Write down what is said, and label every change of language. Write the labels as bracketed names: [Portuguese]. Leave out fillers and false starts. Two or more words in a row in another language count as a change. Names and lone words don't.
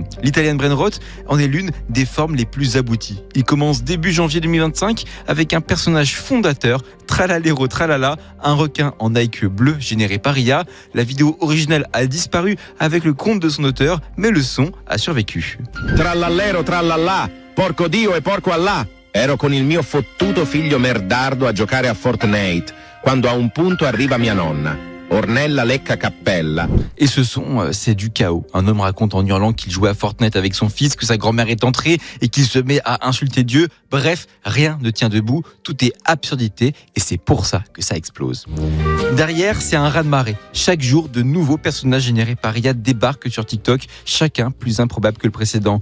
[French] L' [English] Italian brain rot [French] en est l'une des formes les plus abouties. Il commence début janvier 2025 avec un personnage fondateur, Tralalero Tralala, un requin en Nike bleu généré par IA. La vidéo originale a disparu avec le compte de son auteur, mais le son a survécu. [Italian] Trallallero trallallà, porco Dio e porco Allah. Ero con il mio fottuto figlio merdardo a giocare a Fortnite, quando a un punto arriva mia nonna. Ornella lecca cappella. [French] Et ce son, c'est du chaos. Un homme raconte en hurlant qu'il jouait à Fortnite avec son fils, que sa grand-mère est entrée et qu'il se met à insulter Dieu. Bref, rien ne tient debout, tout est absurdité et c'est pour ça que ça explose. Derrière, c'est un raz-de-marée. Chaque jour, de nouveaux personnages générés par IA débarquent sur TikTok, chacun plus improbable que le précédent.